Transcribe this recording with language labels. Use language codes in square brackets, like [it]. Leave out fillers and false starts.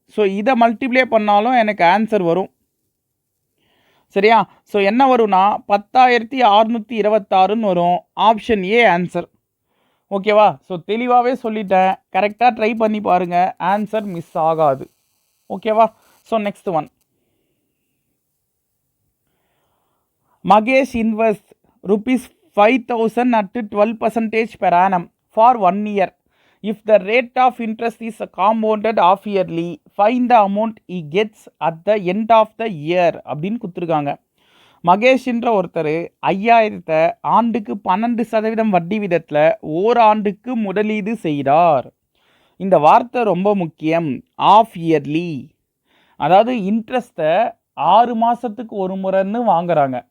[ta] So இதை multiply பண்ணாலும் எனக்கு ஆன்சர் வரும். சரியா? ஸோ என்ன வரும்னா 10,626ன்னு வரும். Option A answer. ஓகேவா? ஸோ தெளிவாகவே சொல்லிட்டேன். கரெக்டாக ட்ரை பண்ணி பாருங்கள், ஆன்சர் மிஸ் ஆகாது. [en] ஓகேவா? So next one. Magesh invests ₹5,000 at 12% per annum for 1 year. If the rate of interest is compounded half yearly, find the amount he gets at the end of the year [ta] அப்படின்னு கொடுத்துருக்காங்க. மகேஷ்ன்ற ஒருத்தர் 5,000 ஆண்டுக்கு 12% வட்டி விதத்தில் ஓராண்டுக்கு முதலீடு செய்கிறார். இந்த வார்த்தை ரொம்ப முக்கியம். ஆஃப் இயர்லி, அதாவது இன்ட்ரெஸ்ட்டை 6 மாதத்துக்கு ஒரு முறைன்னு வாங்குறாங்க.